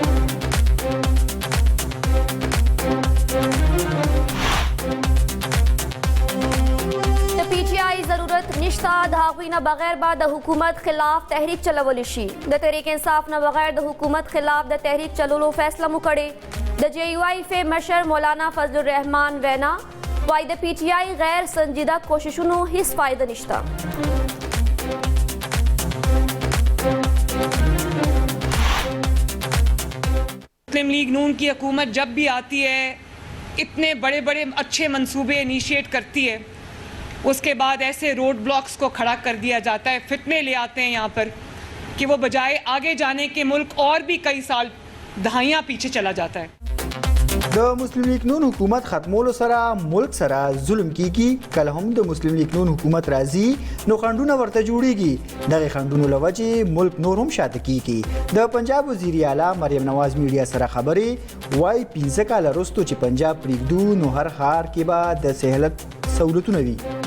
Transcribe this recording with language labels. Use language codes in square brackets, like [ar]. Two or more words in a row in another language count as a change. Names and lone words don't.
[ps] ضرورت نشته د هغوی نه بغیر به د حکومت خلاف تحریک چلولی شي. د تحریک انصاف نه بغیر د حکومت خلاف د تحریک چلولو فیصله مو کړې. د JUIF مشر مولانا فضل الرحمان وینا وایي د PTI غیر سنجیده کوششونو هیڅ فایده نشته. [ur] مسلم لیگ نون کی حکومت جب بھی آتی ہے اتنے بڑے بڑے اچھے منصوبے انیشیئٹ کرتی ہے، اس کے بعد ایسے [en] road blocks [ur] کو کھڑا کر دیا جاتا ہے، فتنے لے آتے ہیں یہاں پر کہ وہ بجائے آگے جانے کے ملک اور بھی کئی سال دہائیاں پیچھے چلا جاتا ہے. [ps] د مسلم لیگ نون حکومت ختمولو سره ملک سره ظلم کیږي. کله هم د مسلم لیگ نون حکومت راځي نو خنډونه ورته جوړیږي. دغه خنډونو لوجې ملک نور هم شاته کیږي. د پنجاب وزیر اعلی مریم نواز میډیا سره خبرې وایي 15 کال وروسته چې پنجاب پریږدو نو هر ښار کې به د سهولت سہولتونه وي.